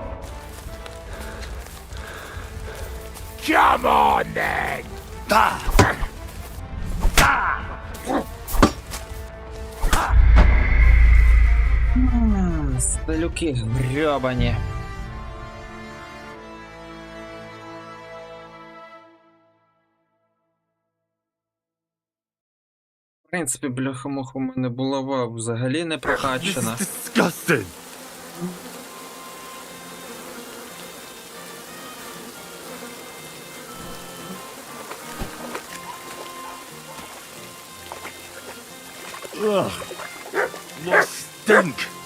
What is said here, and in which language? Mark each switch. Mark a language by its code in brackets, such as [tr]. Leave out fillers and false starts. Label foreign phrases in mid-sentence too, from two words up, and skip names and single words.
[en] Come on then! [uk] Сталюки грьобані. В принципі, бляха-муха, у мене булава взагалі не прокачана. [en] Disgusting! Ugh! What stink!